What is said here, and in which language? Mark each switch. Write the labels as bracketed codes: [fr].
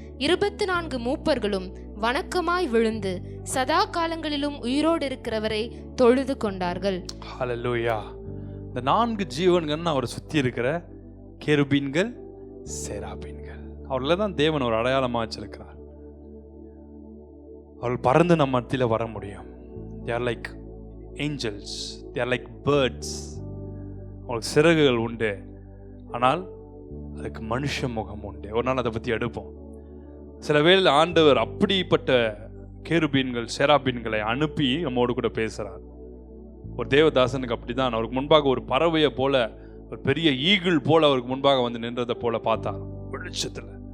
[ta] 24 மூப்பர்களும் வணக்கமாய் விழுந்து சதா காலங்களிலும் உயிரோடு இருக்கிறவரை தொழுது கொண்டார்கள். ஹல்லேலூயா. இந்த 4 ஜீவன்கள் அவர் சுத்தி இருக்கிற கேருபீன்கள், சேராபீன்கள். அவர்கள தான் தேவன் ஒரு அடையாளமா வச்சிருக்கிறார். அவர்கள் பறந்து நம்ம மத்தியில் வர முடியும். [en] They are like angels, they are like birds. [ta] அவங்களுக்கு சிறகுகள் உண்டு, ஆனால் அதுக்கு மனுஷ முகம் உண்டு. ஒரு நாள் அதை பற்றி எடுப்போம். சில வேளை ஆண்டவர் அப்படிப்பட்ட கேருபீன்கள், சேராபீன்களை அனுப்பி நம்மோடு கூட பேசுகிறார். ஒரு தேவதாசனுக்கு அப்படிதான். அவருக்கு முன்பாக ஒரு பறவையை போல, ஒரு பெரிய ஈகிள் போல அவருக்கு முன்பாக வந்து நின்றதை போல பார்த்தார் வெளிச்சத்தில்.